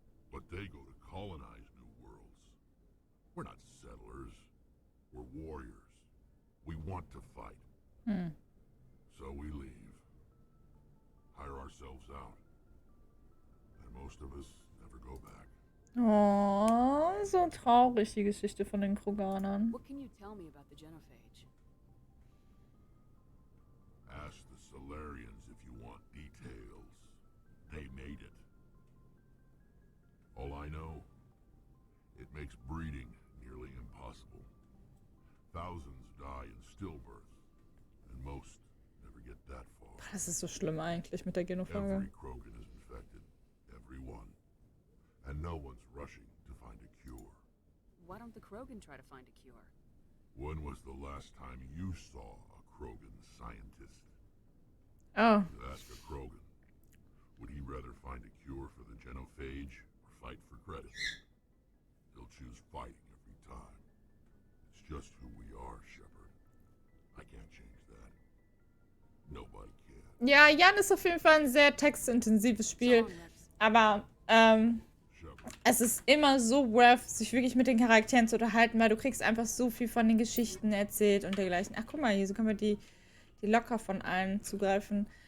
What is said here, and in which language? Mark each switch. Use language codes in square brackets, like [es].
[en] But they go to colonize new worlds. We're not settlers. We're warriors. We want to fight. So we leave. Hire ourselves out. And most of us never go back. [de] Oh, so traurig, die Geschichte von den Kroganern. [en] What can you tell me about the genophage? Ask the Solarians if you want details. They made it. All I know, it makes breeding nearly impossible. Thousands die in stillbirth, and most never get that far. [de] Das ist so schlimm eigentlich mit der Genophage. [en] Every Krogan is infected. Everyone. And no one's rushing to find a cure. Why don't the Krogan try to find a cure? When was the last time you saw a Krogan scientist? Oh. Ask a Krogan. Would he rather find a cure for the genophage or fight for credit? He'll choose fighting every time. It's just who we are, Shepard. I can't change that. Nobody can. [de] Ja, Jan ist auf jeden Fall ein sehr textintensives Spiel. Aber, es ist immer so worth, sich wirklich mit den Charakteren zu unterhalten, weil du kriegst einfach so viel von den Geschichten erzählt und dergleichen. Ach, guck mal, hier, so können wir die locker von allen zugreifen.